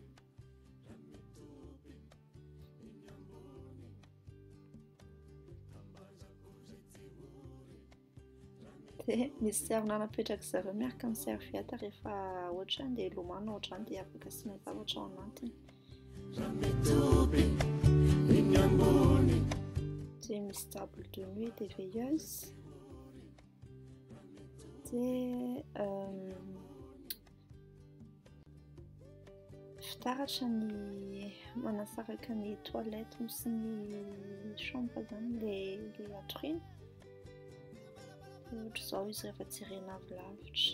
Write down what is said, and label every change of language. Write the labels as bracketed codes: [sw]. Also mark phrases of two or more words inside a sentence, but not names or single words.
[mg] Dia misy servona napetraka zareo miaraka amin'ny serviette rehefa ohatra andeha hilomano ohatr'izany dia afaka asiana zavatra ao anatiny. Dia misy [fr] table de nuit des veilleuses. [mg] Dia fitaratra ny manasaraka ny toilette sy ny chambre izany ilay atoriana. Ohatr'izao izy rehefa jerena avy lavitra.